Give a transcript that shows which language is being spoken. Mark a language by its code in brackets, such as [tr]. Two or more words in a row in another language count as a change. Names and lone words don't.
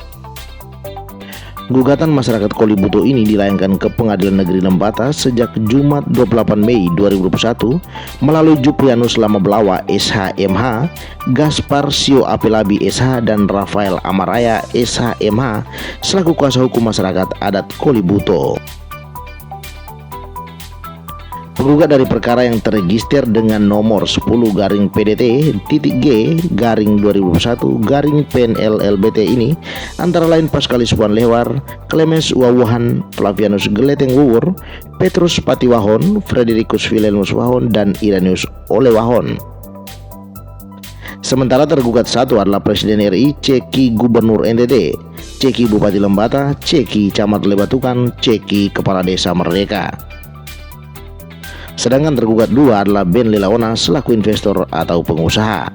[id] Gugatan masyarakat Kolibuto ini dilayangkan ke Pengadilan Negeri Lembata sejak Jumat 28 Mei 2021 melalui Juprianus Lamablawa SH.MH, Gaspar Sio Apelabi SH, dan Rafael Amaraya SH.MH selaku kuasa hukum masyarakat adat Kolibuto. Penggugat dari perkara yang terregister dengan nomor 10-PDT-G-2021-PNLLBT ini antara lain Paskalis Puan Lewar, Clemens Wawuhan, Flavianus Geleteng Wuwur, Petrus Patiwahon, Fredericus Wilhelmus Wahon, dan Iranius Olewahon. Sementara tergugat satu adalah Presiden RI, Ceki Gubernur NTT, Ceki Bupati Lembata, Ceki Camat Lebatukan, Ceki Kepala Desa Merdeka. Sedangkan tergugat dua adalah Ben Lelaona selaku investor atau pengusaha.